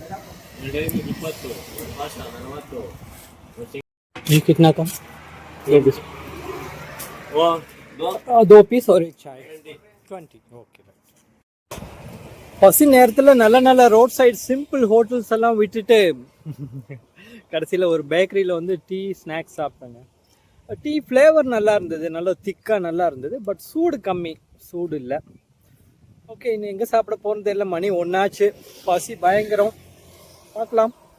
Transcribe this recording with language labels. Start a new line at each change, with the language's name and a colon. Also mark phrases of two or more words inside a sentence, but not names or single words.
Hindi: ये कितना कम? 2 पीस और एक चाय 20. ओके.
Tamil: பசி நேரத்தில் நல்ல நல்ல
English: road side simple hotels
Tamil: எல்லாம் விட்டுட்டு கடைசியில் ஒரு பேக்கரியில் வந்து
English: tea snacks
Tamil: சாப்பிட்டாங்க.
English: tea flavour
Tamil: நல்லா இருந்தது, நல்லா திக்காக நல்லா இருந்தது. பட் சூடு கம்மி, சூடு இல்லை. ஓகே, இன்னும் எங்கே சாப்பிட போகிறது தெரியல. மணி ஒன்றாச்சு, பசி பயங்கரம். பார்க்கலாம்.